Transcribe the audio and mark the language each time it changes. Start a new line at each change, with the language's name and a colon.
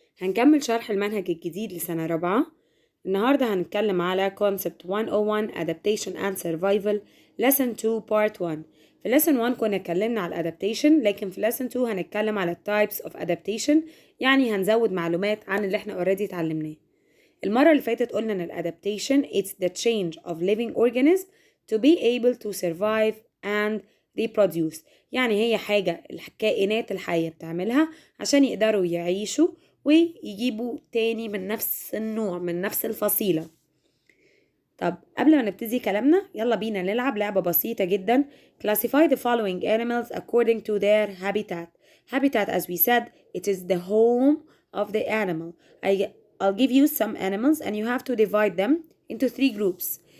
Arabic: هنكمل شرح المنهج الجديد لسنة رابعة. النهاردة هنتكلم على
English: concept 101 adaptation and survival lesson 2 part 1.
Arabic: في lesson 1 كنا اتكلمنا على adaptation، لكن في lesson 2 هنتكلم على
English: types of adaptation،
Arabic: يعني هنزود معلومات عن اللي احنا already اتعلمناه. المرة اللي فاتت قلنا ان adaptation
English: it's the change of living organisms to be able to survive and reproduce،
Arabic: يعني هي حاجة الكائنات الحية بتعملها عشان يقدروا يعيشوا ويجيبوا تاني من نفس النوع من نفس الفصيلة. طب قبل ما نبتدي كلامنا يلا بينا نلعب لعبة بسيطة جدا.
English: Classify the following animals according to their habitat. Habitat, as we said, it is the home of the animal. I'll give you some animals and you have to divide them into 3 groups.